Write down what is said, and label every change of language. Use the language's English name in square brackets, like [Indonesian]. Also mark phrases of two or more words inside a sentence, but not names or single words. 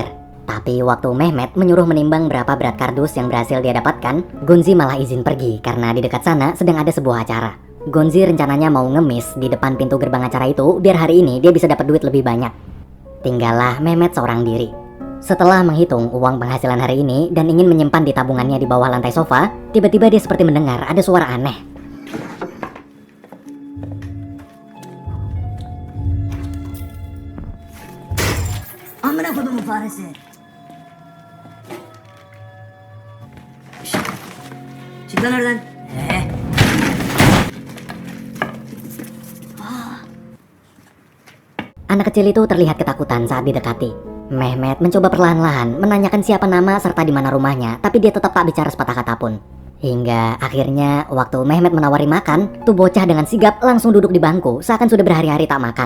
[Indonesian] Tapi waktu Mehmet menyuruh menimbang berapa berat kardus yang berhasil dia dapatkan, Gonzi malah izin pergi karena di dekat sana sedang ada sebuah acara. Gonzi rencananya mau ngemis di depan pintu gerbang acara itu biar hari ini dia bisa dapat duit lebih banyak. Tinggallah Mehmet seorang diri. Setelah menghitung uang penghasilan hari ini dan ingin menyimpan di tabungannya di bawah lantai sofa, tiba-tiba dia seperti mendengar ada suara aneh. [Turkish] Amına kodumun faresi. Çık lan oradan. [Indonesian] Anak kecil itu terlihat ketakutan saat didekati. Mehmet mencoba perlahan-lahan menanyakan siapa nama serta di mana rumahnya, tapi dia tetap tak bicara sepatah kata pun. Hingga akhirnya waktu Mehmet menawari makan, tuh bocah dengan sigap langsung duduk di bangku seakan sudah berhari-hari tak makan.